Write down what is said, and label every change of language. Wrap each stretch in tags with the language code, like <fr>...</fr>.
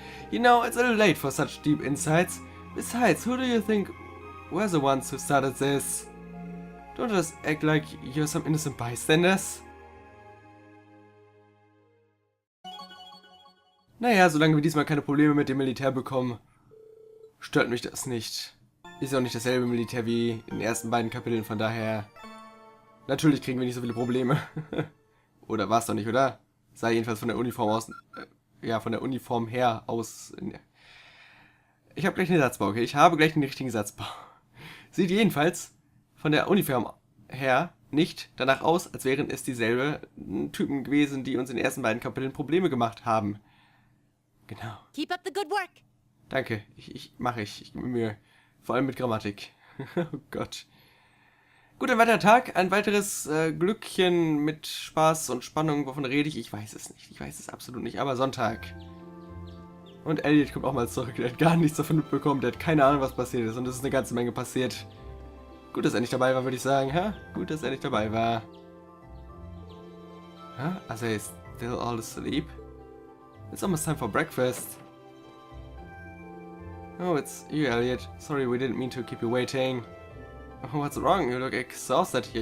<en>You know, it's a little late for such deep insights. Besides, who do you think were the ones who started this? Don't just act like you're some innocent bystanders.</en> <de>Naja, solange wir diesmal keine Probleme mit dem Militär bekommen, stört mich das nicht. Ist ja auch nicht dasselbe Militär wie in den ersten beiden Kapiteln, von daher... Natürlich kriegen wir nicht so viele Probleme. Oder war es doch nicht, oder? Sah jedenfalls von der Uniform aus... ja, von der Uniform her aus... Ich habe gleich einen Satzbau, okay? Ich habe gleich den richtigen Satzbau. Sieht jedenfalls von der Uniform her nicht danach aus, als wären es dieselbe Typen gewesen, die uns in den ersten beiden Kapiteln Probleme gemacht haben. Genau.</de> <en>Keep up the good work.</en> <de>Danke, ich gebe mir Mühe. Vor allem mit Grammatik. Oh Gott. Gut, ein weiterer Tag, ein weiteres Glückchen mit Spaß und Spannung. Wovon rede ich? Ich weiß es nicht. Ich weiß es absolut nicht. Aber Sonntag. Und Elliot kommt auch mal zurück. Der hat gar nichts davon mitbekommen. Der hat keine Ahnung, was passiert ist. Und es ist eine ganze Menge passiert. Gut, dass er nicht dabei war, würde ich sagen. Ha? Gut, dass er nicht dabei war.</de> <en>Huh?</en> <de>Also, er ist</de> <en>still all asleep? It's almost time for breakfast. Oh, it's you, Elliot. Sorry, we didn't mean to keep you waiting. Oh, what's wrong? You look exhausted here.</en>